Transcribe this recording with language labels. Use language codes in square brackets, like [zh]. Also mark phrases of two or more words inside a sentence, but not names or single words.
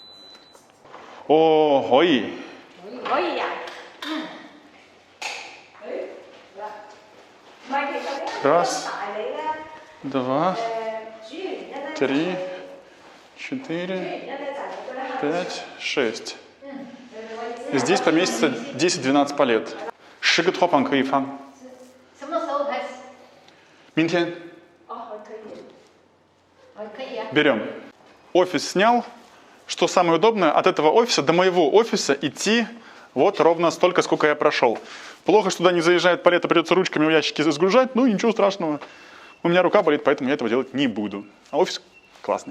[ru] О, ой! Раз, два, 3, 4, 5, 6. Здесь поместится 10-12 палет. [zh] 10 个托盘可以放。什么时候开始？明天可以。可以啊。 [ru] берем. Офис снял. Что самое удобное, от этого офиса до моего офиса идти вот ровно столько, сколько я прошел. Плохо, что туда не заезжает палета, придется ручками в ящики загружать, ну ничего страшного. У меня рука болит, поэтому я этого делать не буду. А офис классный.